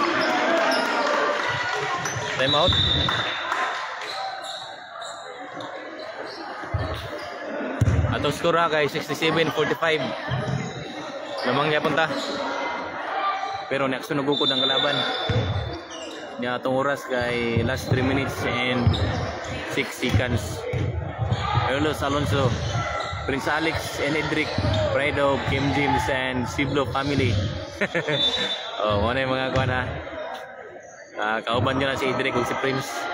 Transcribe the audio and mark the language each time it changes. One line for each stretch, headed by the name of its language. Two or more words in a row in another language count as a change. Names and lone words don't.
English: Time out.
Cebuano: Atong score ha kay 67-45. Lamang niya punta. Pero next nagukod ang kalaban. Ya, itong oras kay
English: last 3 minutes and 6 seconds. Carlos Alonso, Prince Alex and Edric, pride of Kim James and Siblo family.
Filipino: Oh, ano yung mga kuha na?
Cebuano: Kauban nyo na si Edric o si Prince.